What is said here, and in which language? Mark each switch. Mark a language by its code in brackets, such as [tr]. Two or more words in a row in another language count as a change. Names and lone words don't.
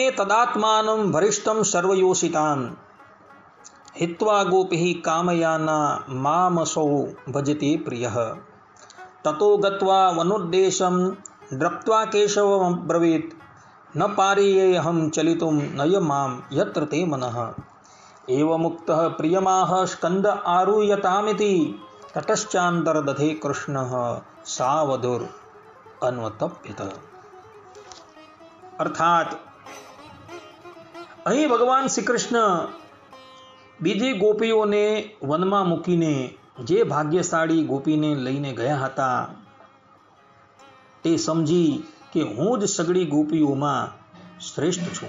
[sa] તદાત્માનમ વરિષ્ઠમ સર્વયોષિતાન હિત્વા ગોપી કામયાના મામસૌ ભજતે પ્રિયઃ તતો ગત્વા વનોદ્દેશમ દ્રપ્ત્વા કેશવમ બ્રવીત ન પારીયેહમ ચલિતુમ નય મામ યત્ર તે મનઃ एवमुक्तः प्रियमाह स्कंद आरूयतामिति ततश्चान्तर्दधे कृष्णः सावधुर अन्वतप्यत। [gu] अर्थात અહીં ભગવાન શ્રી કૃષ્ણ બીજી ગોપીઓને વનમાં મૂકીને જે ભાગ્યશાળી ગોપીને લઈને ગયા હતા તે સમજી કે હું જ સગળી ગોપીઓમાં શ્રેષ્ઠ છું।